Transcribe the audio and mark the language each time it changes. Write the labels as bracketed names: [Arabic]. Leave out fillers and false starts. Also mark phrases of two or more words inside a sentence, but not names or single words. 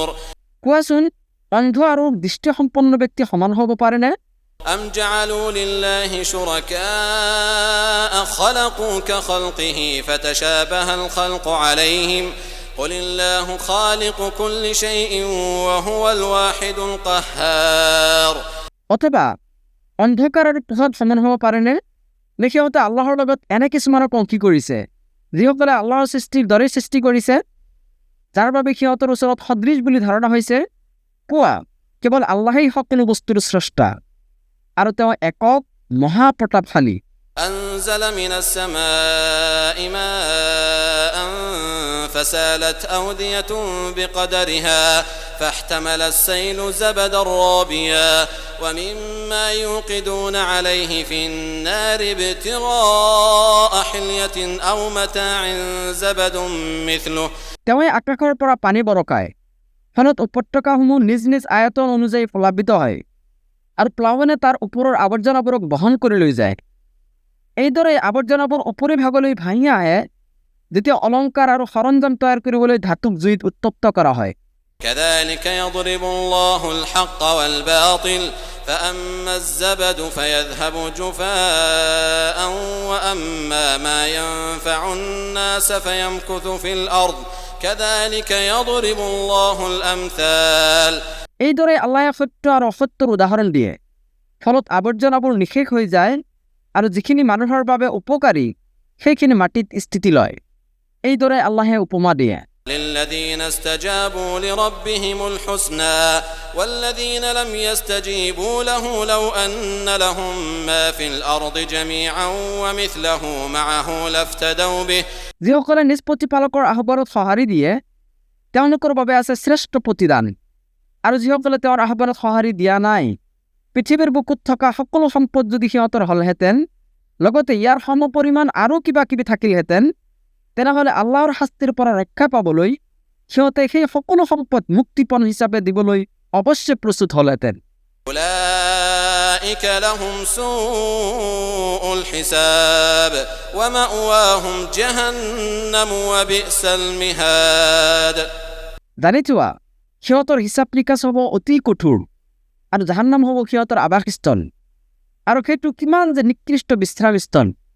[Assamese] কোৱাচোন, অন্ধ আৰু দৃষ্টিসম্পন্ন ব্যক্তি সমান হ'ব পাৰেনে? [Arabic] أم جعلوا لله شركاء خلقوا كخلقه فتشابه الخلق عليهم قل الله خالق كل شيء وهو الواحد القهار [Assamese] অথবা অন্ধকাৰ আৰু পোহৰ সমান হ'ব পাৰেনে? নে সিহঁতে আল্লাহৰ লগত এনে কিছুমানক অংশী কৰিছে যিসকলে আল্লাহৰ সৃষ্টিৰ দৰেই সৃষ্টি কৰিছে, যাৰ বাবে সিহঁতৰ ওচৰত সদৃশ বুলি ধাৰণা হৈছে? কোৱা, কেৱল আল্লাহেই সকলো বস্তুৰ স্ৰষ্টা, আৰু তেওঁ একক মহাপ্ৰতাপশালী। [Arabic] أنزل من السماء ماء فسالت أودية بقدرها فاحتمل السيل زبدا رابيا ومما يوقدون عليه في النار ابتغاء حلية أو متاع زبد مثله [Assamese] তেওঁৱে আকাশৰ পৰা পানী বৰকায়, ফলত উপত্যকাসমূহ নিজ নিজ আয়তন অনুযায়ী প্লাবিত হয়, আৰু প্লাৱনে তাৰ ওপৰৰ আৱৰ্জনাবোৰক বহন কৰি লৈ যায়। এইদৰে আৱৰ্জনাবোৰ উপৰিভাগলৈ ভাঙি আহে যেতিয়া অলংকাৰ আৰু সৰঞ্জাম তৈয়াৰ কৰিবলৈ ধাতুক জুইত উত্তপ্ত কৰা হয়। [Arabic] كذلك يضرب الله الحق والباطل فأما الزبد فيذهب جفاء وأما ما ينفع الناس فيمكث في الأرض كذلك يضرب الله الأمثال [Assamese] এইদৰে আল্লাহে সত্য আৰু অসত্যৰ উদাহৰণ দিয়ে, ফলত আৱৰ্জনাবোৰ নিঃশেষ হৈ যায় আৰু যিখিনি মানুহৰ বাবে উপকাৰী সেইখিনি মাটিত স্থিতি লয়। এইদৰে আল্লাহে উপমা দিয়ে। [Arabic] للذين استجابوا لربهم الحسنى والذين لم يستجيبوا له لو أن لهم ما في الأرض جميعا ومثله معه لافتدوا به [Assamese] যিসকলে নিজ প্ৰতিপালকৰ আহ্বানত সঁহাৰি দিয়ে তেওঁলোকৰ বাবে আছে শ্ৰেষ্ঠ প্ৰতিদান, আৰু যিসকলে তেওঁৰ আহ্বানত সঁহাৰি দিয়া নাই, পৃথিৱীৰ বুকুত থকা সকলো সম্পদ যদি সিহঁতৰ হ'লহেঁতেন, লগতে ইয়াৰ সমপৰিমাণ আৰু কিবা কিবি থাকিলহেঁতেন, তেনেহ'লে আল্লাহৰ শাস্তিৰ পৰা ৰক্ষা পাবলৈ সিহঁতে সেই সকলো সম্পদ মুক্তিপণ হিচাপে দিবলৈ অৱশ্যে প্ৰস্তুত হ'লহেঁতেন। [Arabic] أولئك لهم سوء الحساب ومأواهم جهنم وبئس المهاد [Assamese] জানি থোৱা, সিহঁতৰ হিচাপ নিকাচ হ'ব অতি কঠোৰ, আৰু জাহান্নাম হ'ব সিহঁতৰ আৱাসস্থল, আৰু সেইটো কিমান যে নিকৃষ্ট বিশ্ৰামস্থল।